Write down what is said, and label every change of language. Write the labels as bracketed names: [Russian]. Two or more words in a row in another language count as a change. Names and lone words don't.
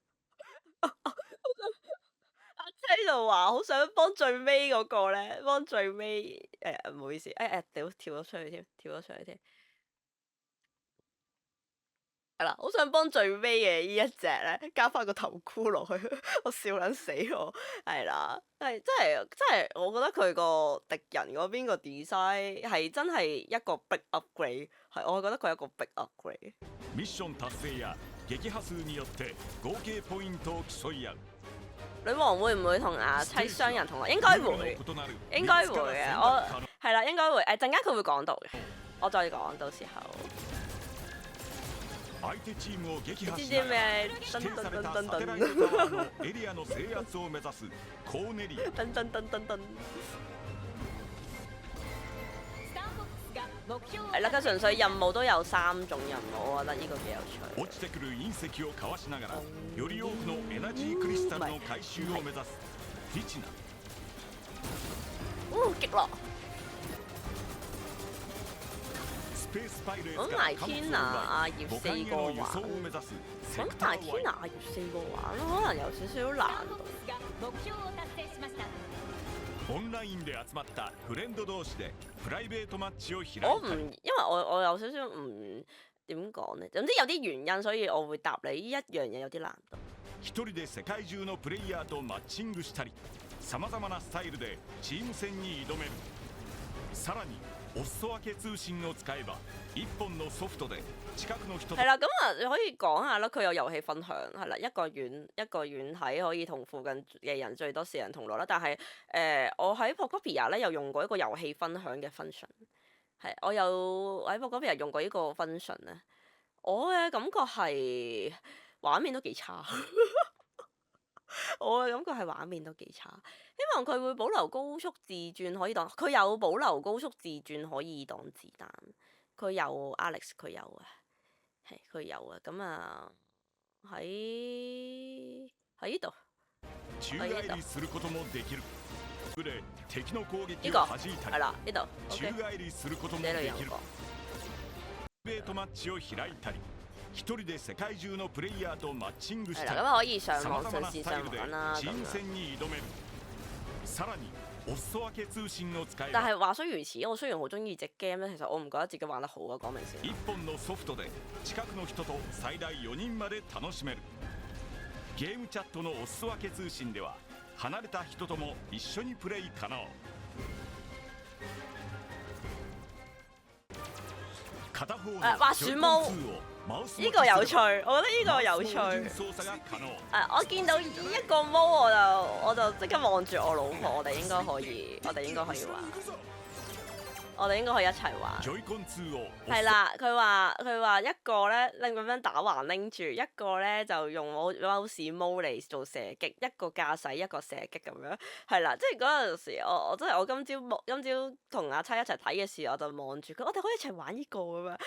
[Cantonese] 阿車就話好想幫最尾嗰個咧，幫最尾唔好意思，屌跳咗出去添，係啦，好想幫最尾嘅呢一隻咧加翻個頭箍落去，我笑撚死我，係啦，係真係，我覺得佢個敵人嗰邊個 design 係真係一個 [English] big upgrade， [Cantonese] 係我覺得佢係一個 [English] big upgrade。 [Japanese] ミッション達成や撃破數によって合計ポイントを競い合う。 [Cantonese] 女王會唔會同阿妻雙人同學？應該會嘅。我係啦，應該會。陣間佢會講到嘅，我再講到時候。 [Japanese] 相手チームを撃破 [Cantonese] 知唔 [Japanese] しながら [Cantonese] 知咩？ [Japanese] 指定されたサテライトタワーのエリアの制圧を目指すコーネリア。噔噔噔噔噔。 [Cantonese] 係啦，佢純粹任務都有3種任務，我覺得呢個幾有趣。 [Japanese] 落ちてくる隕石をかわしながらより多くのエナジークリスタルの回収を目指すティチナ。 [Cantonese] 擊落。 [Japanese] スペースパイレー [Cantonese] 咁 [Japanese] ツか [Cantonese] 埋 [Japanese] ら貨物を [Cantonese] Tina 阿葉 [Japanese] 奪い [Cantonese] 4個 [Japanese] 互換への輸送 [Cantonese] 玩， [Japanese] を目指すセ [Cantonese] 咁 [Japanese] クタ [Cantonese] 埋 [Japanese] ーワイ [Cantonese] Tina 阿葉4個玩，可能有少少難度。 [Japanese] オンラインで集まったフレンド同士でプライベートマッチを開い [Cantonese] 我唔， [Japanese] たり [Cantonese] 因為我有少少唔點講呢，總之有啲原因，所以我會答你呢一樣嘢有啲難度。 [Japanese] 一人で世界中のプレイヤーとマッチングしたりさまざまなスタイルでチーム戦に挑める。さらにお裾分け通信を使えば1本のソフトで近くの人と [Cantonese] 係啦，咁啊，你可以講下啦，佢有遊戲分享係啦，一個軟體可以同附近嘅人最多4人同樂啦。但係我喺 Pocopia 咧有用過一個遊戲分享嘅 function， 係我有喺 Pocopia 用過呢個 function 咧，我嘅感覺係畫面都幾差。我嘅感覺係畫面都幾差，希望佢會保留高速自轉可以擋，佢有保留高速自轉可以擋子彈，佢有 Alex 佢有啊，係佢有啊，咁啊喺呢度 [Japanese] 宙返りすることもできる。で敵の攻撃 [Cantonese] 呢個 [Japanese] を弾いたり [Cantonese] 係啦呢度 [Japanese] 宙 [Cantonese] ，OK， [Japanese] 返りすることも [Cantonese] 呢度 [Japanese] できる。 [Cantonese] 有個。 [Japanese] プライベートマッチを開いたり一人で世界中のプレイヤーとマッチングし [Cantonese] 係 [Japanese] たり [Cantonese] 啦，咁可以上 [Japanese] さま [Cantonese] 網上 [Japanese] ざまなスタイ [Cantonese] 線上 [Japanese] ルで [Cantonese] 玩啦咁 [Japanese] チーム [Cantonese] 樣。 [Japanese] 戦に挑める。さらにお裾分け通信を使えば [Cantonese] 但係話雖如此，我雖然好中意隻 game 咧，其實我唔覺得自己玩得好啊，講明先。 [Japanese] 1 本のソフトで近くの人と最大4人まで楽しめる。ゲームチャットのお裾分け通信では離れた人とも一緒にプレイ可能。片方の [Cantonese] 滑鼠毛 [Japanese] ジョイコン2をマウス [Cantonese] 呢個有趣，我覺得呢個有趣。 [Japanese] マウス操作が可能。 [Cantonese] 我見到呢一個毛我就即刻望住我老婆，我哋應該可以玩，我哋應該可以一齊玩。 [Japanese] ジョイコン2を [Cantonese] 係啦，佢話一個咧拎咁樣打橫拎住，一個咧就用 [English] mouse mode [Cantonese] 嚟做射擊，一個駕駛一個射擊咁樣。係啦，即係嗰陣時我真係我今朝同阿七一齊睇嘅時候，我就望住佢，我哋可以一齊玩呢個咁樣。